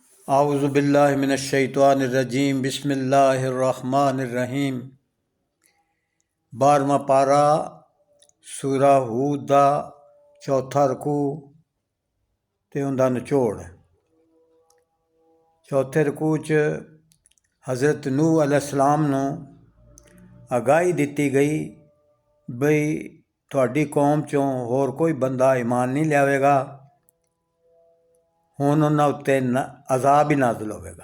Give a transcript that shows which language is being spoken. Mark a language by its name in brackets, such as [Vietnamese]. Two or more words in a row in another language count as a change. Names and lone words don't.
[Arabic] أعوذ بالله من الشيطان الرجيم بسم الله الرحمن الرحيم. [Punjabi] 12واں پارہ سورہ ہود دا چوتھا رکوع تے اوہدا نچوڑ. چوتھے رکوع چ حضرت نوح علیہ السلام نوں آگاہی دتی گئی بئی تہاڈی قوم چوں ہور کوئی بندہ ایمان نہیں لیاویگا، ہن انہاں اتے عذاب ہی نازل ہووےگا.